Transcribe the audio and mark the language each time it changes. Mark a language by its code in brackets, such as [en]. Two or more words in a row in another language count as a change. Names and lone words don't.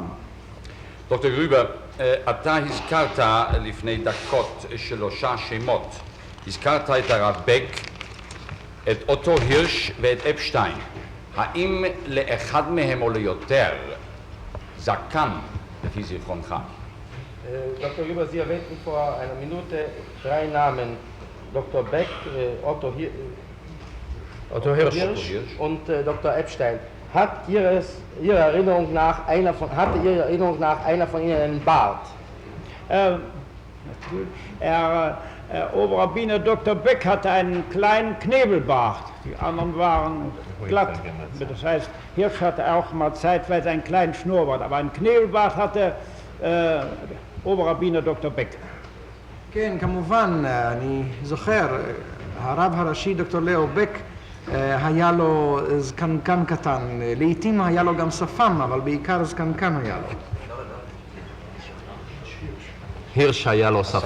[he] דוקטור גרובר, אתה הזכרת לפני דקות 3 שמות. הזכרת את הרב בק, את אוטו הירש ואת אפשטיין. האם לאחד מהם או ליותר זקן לפי זיכרונך? [de] Dr. Gruber, Sie erwähnten vor einer Minute 3 Namen. Dr. Beck, Otto Hirsch und Dr. Epstein. Hatte Ihrer Erinnerung nach einer von Ihnen einen Bart? Oberrabbiner Dr. Beck hatte einen kleinen Knebelbart, die anderen waren glatt. Das heißt, Hirsch hatte auch mal zeitweise einen kleinen Schnurrbart, aber einen Knebelbart hatte Oberrabbiner Dr. Beck. [he] כן, כמובן, אני זוכר, הרב הראשי דוקטור לאו בק היה לו זקנקן קטן, לעתים היה לו גם שפם, אבל בעיקר זקנקן היה לו. הירש היה לו שפם.